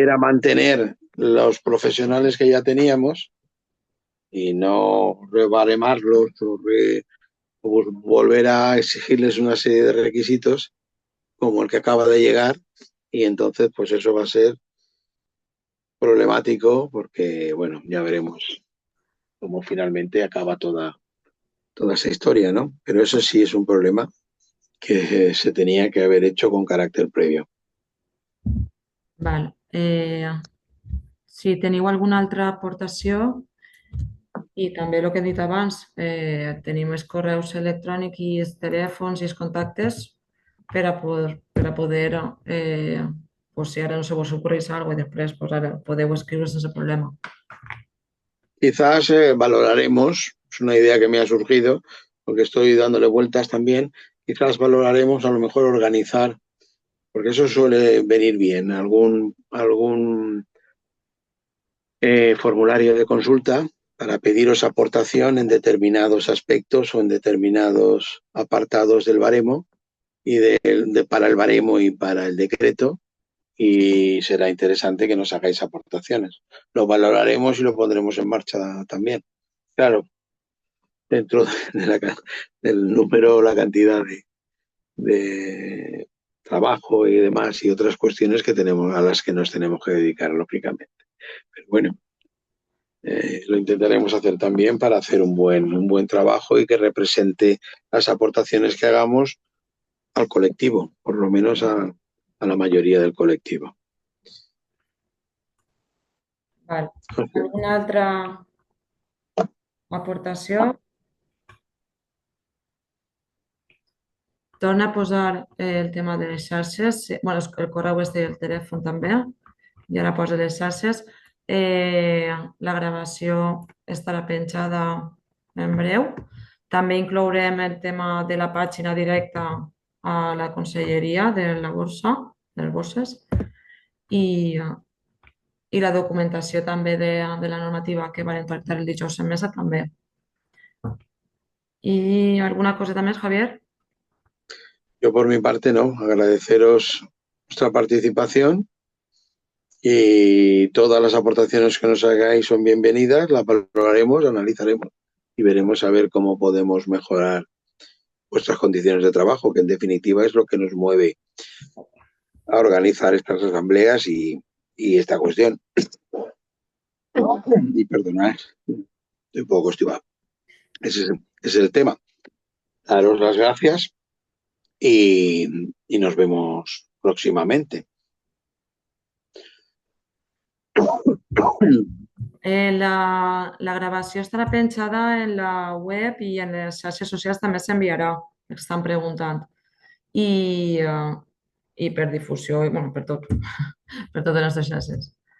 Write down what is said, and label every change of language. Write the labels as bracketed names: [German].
[Spanish] era mantener los profesionales que ya teníamos y no rebaremarlos o volver a exigirles una serie de requisitos como el que acaba de llegar y entonces pues eso va a ser problemático porque, bueno, ya veremos cómo finalmente acaba toda esa historia, ¿no? Pero eso sí es un problema que se tenía que haber hecho con carácter previo. Val. [Catalan] Si teniu alguna altra aportació i també el que he dit abans, tenim els correus electrònics i els telèfons i els contactes per a poder pues si ara no se vos ocorreix alguna cosa i després pues ara podeu escriure sense problema. [Spanish] Quizás valoraremos, es una idea que me ha surgido, porque estoy dándole vueltas también, quizás valoraremos a lo mejor organizar, porque eso suele venir bien, algún formulario de consulta para pediros aportación en determinados aspectos o en determinados apartados del baremo y para el baremo y para el decreto, y será interesante que nos hagáis aportaciones. Lo valoraremos y lo pondremos en marcha también. Claro, dentro del número, la cantidad de trabajo y demás y otras cuestiones que tenemos a las que nos tenemos que dedicar, lógicamente. Pero bueno, lo intentaremos hacer también para hacer un buen trabajo y que represente las aportaciones que hagamos al colectivo, por lo menos a la mayoría del colectivo. Vale. [Catalan] Alguna altra aportació? Torna a posar el tema de les xarxes, bueno, el correu este i el telèfon també, i ara posa les xarxes. La gravació estarà penjada en breu. També inclourem el tema de la pàgina directa a la conselleria de la borsa, dels borses, i la documentació també de la normativa que van tractar el dijous en mesa també. I alguna coseta més, Javier? [Spanish] Yo por mi parte no, agradeceros vuestra participación y todas las aportaciones que nos hagáis son bienvenidas, las valoraremos, analizaremos y veremos a ver cómo podemos mejorar vuestras condiciones de trabajo, que en definitiva es lo que nos mueve a organizar estas asambleas y esta cuestión. Y perdonad, estoy un poco constipado. Ese es el tema. Daros las gracias y nos vemos próximamente. [Catalan] La gravació estarà penjada en la web i en les xarxes socials també s'enviarà, estan preguntant. I per difusió, i, bueno, per tot, per totes les nostres xarxes.